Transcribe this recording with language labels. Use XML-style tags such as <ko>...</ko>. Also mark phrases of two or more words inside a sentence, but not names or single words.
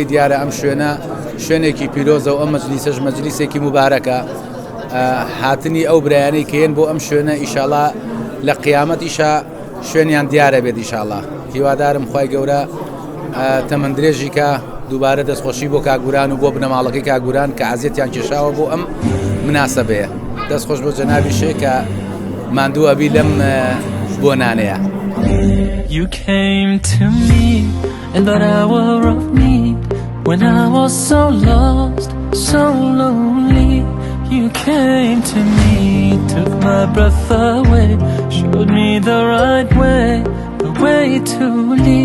<ckb>دیارە ئەم شوێنە شوێنێکی پیرۆزە و ئەم مەجلیسەش مەجلیسێکی مبارەکە هاتنی ئەو برایانەی کەیەن بۆ ئەم شوێنە ئیشاڵڵا لە قیامەتیشە شوێنیان دیارە بێت ئیشاڵڵا هیوادارم خوای گەورە تەمەندرێژی کە دووبارە دەستخۆشی بۆ کاک بورهان و بۆ بنەماڵەکەی کاک بورهان کە عەزیەتیان کێشاوە بۆ ئەم مناسەبەیە دەستخۆش بۆ جەنابی شێ کە ماندوو ئەبی لەم بۆنانەیە.</ckb> <en>You came to me in that hour of need when I was so lost, so lonely. You came to me, took my breath away, showed me the right way, the way to lead.</en>